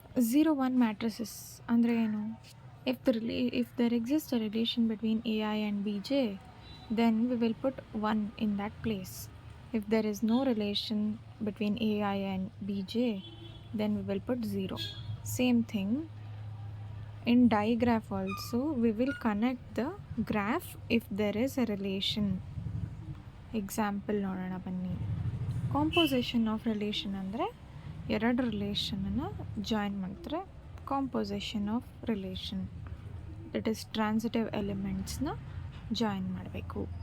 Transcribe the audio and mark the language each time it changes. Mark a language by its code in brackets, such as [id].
[kn] 0 1 matrices ಅಂದರೆ ಏನು? [en] If there exists a relation between AI and BJ, then we will put 1 in that place. If there is no relation between AI and BJ, then we will put 0. Same thing in digraph also, we will connect the graph if there is a relation. [kn] Example ನೋಡೋಣ ಬನ್ನಿ. Composition of relation ಅಂದರೆ ಎರಡು ರಿಲೇಷನನ್ನು join ಮಾಡ್ತಾರೆ. Composition of relation [en] that is [kn] transitive ಎಲಿಮೆಂಟ್ಸ್ನ join ಮಾಡಬೇಕು.